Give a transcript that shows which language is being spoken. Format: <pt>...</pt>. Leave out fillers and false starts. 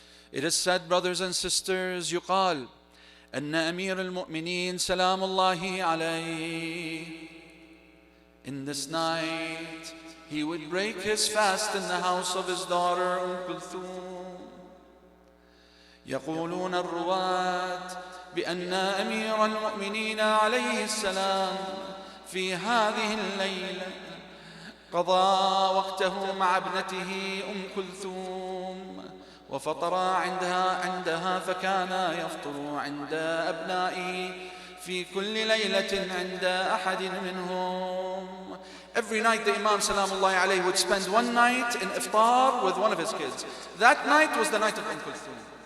<en>It is said, brothers and sisters,</en> <ar>يقال أن أمير المؤمنين سلام الله عليه,</ar> <en>in this night he would break his fast in the house of his daughter Kulthum.</en> <ar>يقولون الرواة بأن أمير المؤمنين عليه السلام في هذه الليلة قضى وقته مع ابنته كلثوم وفطر عندها فكان يفطر عند أبنائه في كل ليلة عند أحد منهم.</ar> <en>Every night the Imam salamullahi alayhi would spend one night in iftar with one of his kids. That night was the night of Kulthum.</en>